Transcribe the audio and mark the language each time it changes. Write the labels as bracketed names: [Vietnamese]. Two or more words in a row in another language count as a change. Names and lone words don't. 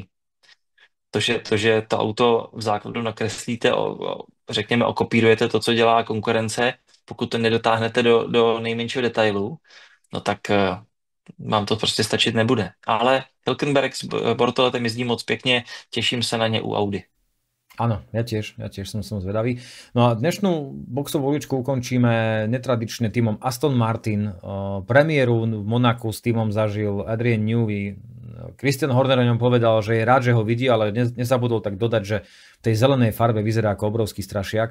[Czech] To, že to auto v základu nakreslíte, řekněme, okopírujete to, co dělá konkurence, pokud to nedotáhnete do nejmenšího detailu, no tak vám to prostě stačit nebude. Ale Hülkenberg s Bortoletem jezdí moc pěkně, těším se na ně u Audi. [Slovak] Áno, ja tiež som zvedavý. No a dnešnú boxovú uličku ukončíme netradične týmom Aston Martin. Premiéru v Monaku s týmom zažil Adrian Newey. Christian Horner o ňom povedal, že je rád, že ho vidí, ale nezabudol tak dodať, že v tej zelenej farbe vyzerá ako obrovský strašiak.